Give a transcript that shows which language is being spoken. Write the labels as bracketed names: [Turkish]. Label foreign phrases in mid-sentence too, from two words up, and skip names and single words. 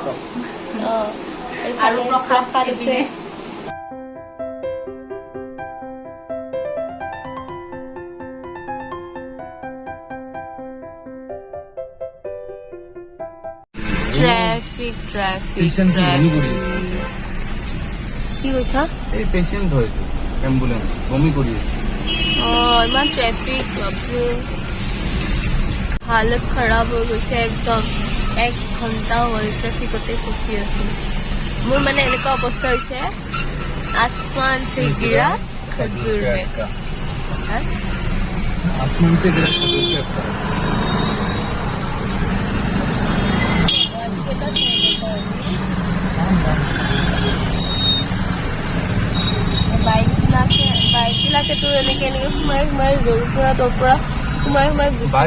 [Assamese] আৰু প্ৰসাদ আছে ট্ৰেফিক কি কৈছা এই পেচেণ্ট হয় এম্বুলেন্স বমি কৰি আছে ইমান ট্ৰেফিক বাপৰে হালত খৰাব হৈ গৈছে একদম 1 ঘণ্টা হ'ল ট্ৰেফিকতে ফচি আছো মোৰ মানে এনেকুৱা অৱস্থা হৈছে [Hindi] आसमान से गिरा खजूर में आसमान से गिरा खजूर में [Assamese] বাইক বিলাকে তো এনেকে এনেকে সোমাই জৰুৰ পৰা তোৰ পৰা সোমাই গুচি বাইক